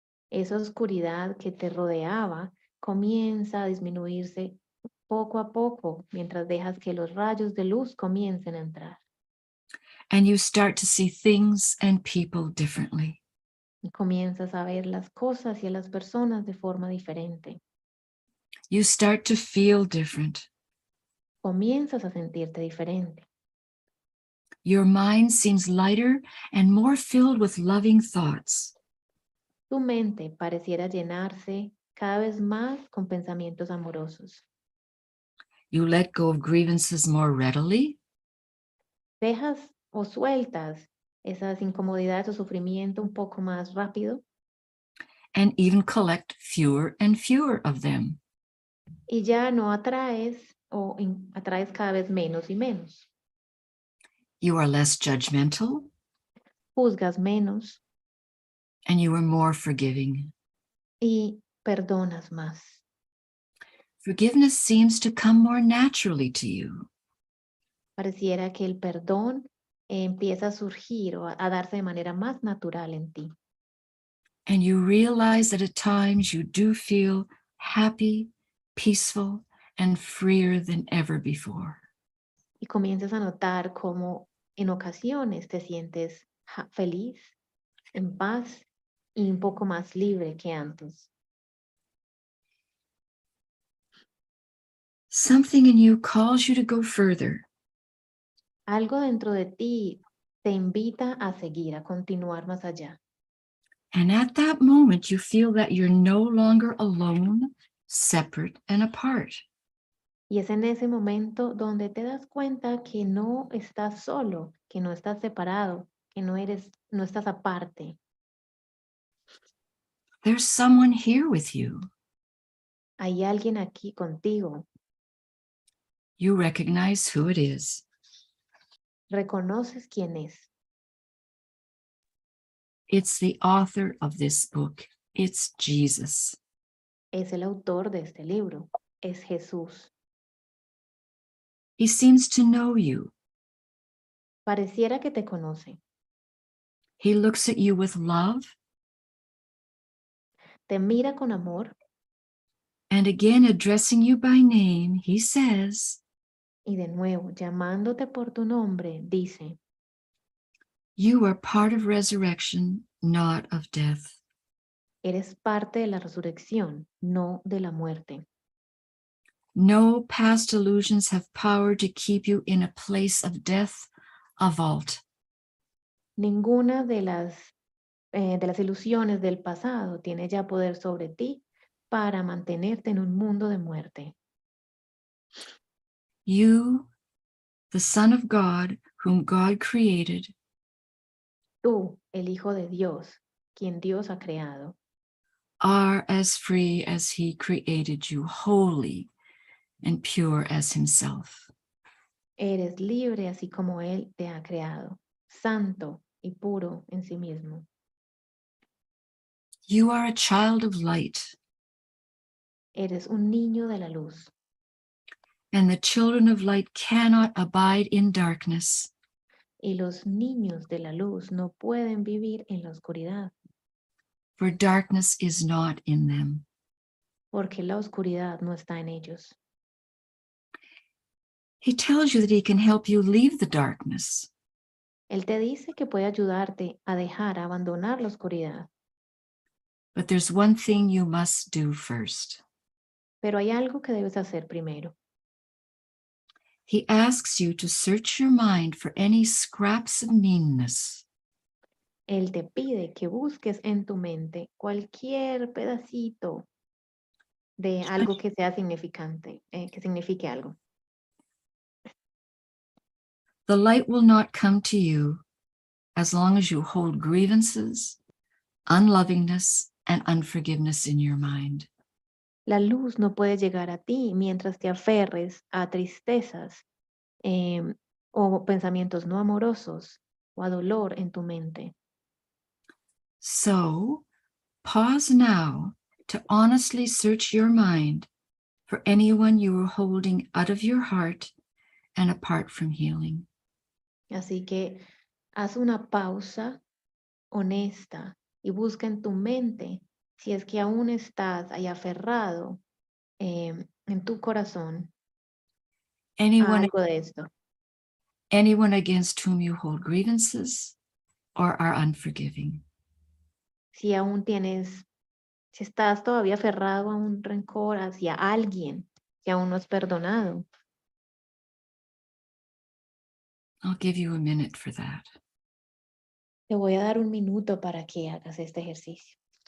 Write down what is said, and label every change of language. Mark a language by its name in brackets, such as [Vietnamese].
[Spanish] Esa oscuridad que te rodeaba comienza a disminuirse poco a poco mientras dejas que los rayos de luz comiencen a entrar. [English] And you start to see things and people differently. [Spanish] Y comienzas a ver las cosas y a las personas de forma diferente. [English] You start to feel different. [Spanish] Comienzas a sentirte diferente. [English] Your mind seems lighter and more filled with loving thoughts. [Spanish] Tu mente pareciera llenarse cada vez más con pensamientos amorosos. [English] You let go of grievances more readily. [Spanish] Dejas o sueltas esas incomodidades o sufrimiento un poco más rápido. [English] And even collect fewer and fewer of them. [Spanish] Y ya no atraes o atraes cada vez menos y menos. [English] You are less judgmental. [Spanish] Juzgas menos. [English] And you are more forgiving. [Spanish] Y perdonas más. [English] Forgiveness seems to come more naturally to you. [Spanish] Pareciera que el perdón empieza a surgir o a darse de manera más natural en ti. [English] And you realize that at times you do feel happy, peaceful, and freer than ever before. [Spanish] Y comienzas a notar cómo en ocasiones te sientes feliz, en paz y un poco más libre que antes. [English] Something in you calls you to go further. [Spanish] Algo dentro de ti te invita a seguir, a continuar más allá. [English] And at that moment, you feel that you're no longer alone, separate, and apart. [Spanish] Y es en ese momento donde te das cuenta que no estás solo, que no estás separado, que no estás aparte. [English] There's someone here with you. [Spanish] Hay alguien aquí contigo. [English] You recognize who it is. [Spanish] Reconoces quién es. [English] It's the author of this book. It's Jesus. [Spanish] Es el autor de este libro. Es Jesús. [English] He seems to know you. [Spanish] Pareciera que te conoce. [English] He looks at you with love. [Spanish] Te mira con amor. [English] And again, addressing you by name, he says, [Spanish] Y de nuevo, llamándote por tu nombre, dice, [English] you are part of resurrection, not of death. [Spanish] eres parte de la resurrección, no de la muerte. [English] No past illusions have power to keep you in a place of death, a vault. [Spanish] Ninguna de las ilusiones del pasado tiene ya poder sobre ti para mantenerte en un mundo de muerte. [English] You, the Son of God, whom God created, [Spanish] Tú, el Hijo de Dios, quien Dios ha creado, [English] are as free as he created you, holy and pure as himself. [Spanish] eres libre así como Él te ha creado, santo y puro en sí mismo. [English] You are a child of light, [Spanish] Eres un niño de la luz. [English] and the children of light cannot abide in darkness. [Spanish] Y los niños de la luz no pueden vivir en la oscuridad, [English] For darkness is not in them. [Spanish] porque la oscuridad no está en ellos. [English] He tells you that he can help you leave the darkness. [Spanish] Él te dice que puede ayudarte a dejar, a abandonar la oscuridad. [English] But there's one thing you must do first. [Spanish] Pero hay algo que debes hacer primero. [English] He asks you to search your mind for any scraps of meanness, [Spanish] Él te pide que busques en tu mente cualquier pedacito de algo que sea significante, que signifique algo. [English] The light will not come to you as long as you hold grievances, unlovingness, and unforgiveness in your mind. [Spanish] La luz no puede llegar a ti mientras te aferres a tristezas o pensamientos no amorosos o a dolor en tu mente. [English] So, pause now to honestly search your mind for anyone you are holding out of your heart and apart from healing. [Spanish] Así que haz una pausa honesta y busca en tu mente si es que aún estás ahí aferrado en tu corazón a algo de esto. [English] Anyone against whom you hold grievances or are unforgiving. [Spanish] Si aún si estás todavía aferrado a un rencor hacia alguien que aún no has perdonado. [English] I'll give you a minute for that. [Spanish] Te voy a dar un minuto para que hagas este ejercicio.